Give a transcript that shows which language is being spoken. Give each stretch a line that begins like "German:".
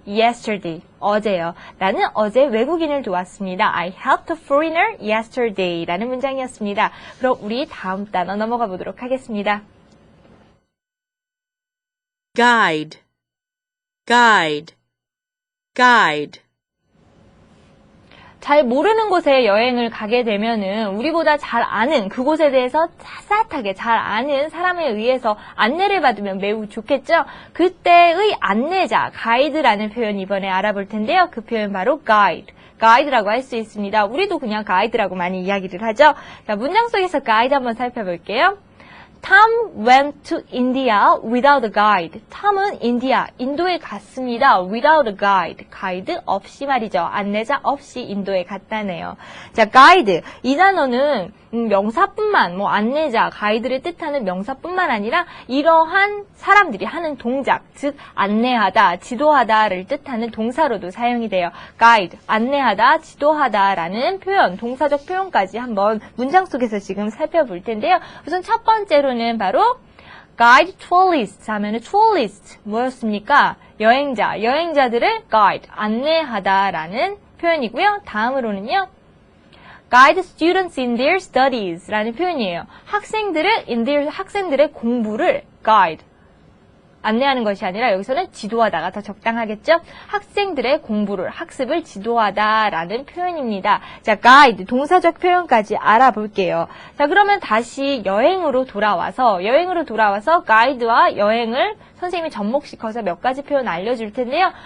Korean: yesterday, 어제요. 나는 어제 외국인을 도왔습니다.
English: I helped a foreigner yesterday
Korean: 라는 문장이었습니다. 그럼 우리 다음 단어 넘어가 보도록 하겠습니다.
English: guide, guide, guide.
Korean: 잘 모르는 곳에 여행을 가게 되면은 우리보다 잘 아는 그곳에 대해서 따뜻하게 잘 아는 사람에 의해서 안내를 받으면 매우 좋겠죠? 그때의 안내자, 가이드라는 표현 이번에 알아볼 텐데요. 그 표현 바로 guide. 가이드라고 할 수 있습니다. 우리도 그냥 가이드라고 많이 이야기를 하죠. 자, 문장 속에서 가이드 한번 살펴볼게요.
English: Tom went to India without a guide.
Korean: 톰은 인도에 갔습니다.
English: Without a guide.
Korean: 가이드 없이 말이죠. 안내자 없이 인도에 갔다네요. 자, 가이드. 이 단어는 명사뿐만, 안내자, 가이드를 뜻하는 명사뿐만 아니라 이러한 사람들이 하는 동작, 즉 안내하다, 지도하다를 뜻하는 동사로도 사용이 돼요. 가이드, 안내하다, 지도하다라는 표현, 동사적 표현까지 한번 문장 속에서 지금 살펴볼 텐데요. 우선 첫 번째로는 바로 guide tourist 하면은 tourist 뭐였습니까? 여행자들을 guide, 안내하다라는 표현이고요. 다음으로는요.
English: guide students in their studies
Korean: 라는 표현이에요. 학생들의 공부를 guide, 안내하는 것이 아니라 여기서는 지도하다가 더 적당하겠죠? 학생들의 공부를, 학습을 지도하다라는 표현입니다. 자, guide, 동사적 표현까지 알아볼게요. 자, 그러면 다시 여행으로 돌아와서 guide와 여행을 선생님이 접목시켜서 몇 가지 표현 알려줄 텐데요.